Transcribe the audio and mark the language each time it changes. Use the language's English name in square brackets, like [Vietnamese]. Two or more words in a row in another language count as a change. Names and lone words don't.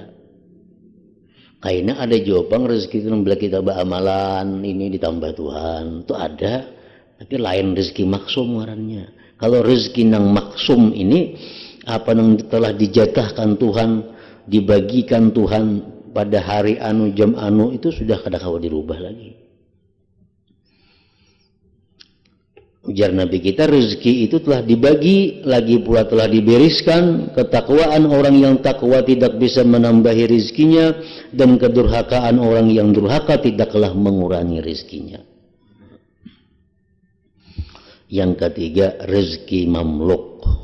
[Indonesian] Kayaknya ada jawaban rezeki itu bila kita beramalan ini ditambah Tuhan, itu ada. [Banjar] Tapi lain rezeki maksum ngarannya. [Indonesian] Kalau rezeki yang maksum ini, apa yang telah dijatahkan Tuhan, dibagikan Tuhan pada hari anu jam anu, itu sudah [Banjar] kada kawa [Indonesian] dirubah lagi. Ujar Nabi kita, rezeki itu telah dibagi, lagi pula telah dibereskan. Ketakwaan orang yang takwa tidak bisa menambahi rezekinya, dan kedurhakaan orang yang durhaka tidaklah mengurangi rezekinya. Yang ketiga, rezeki mamluk.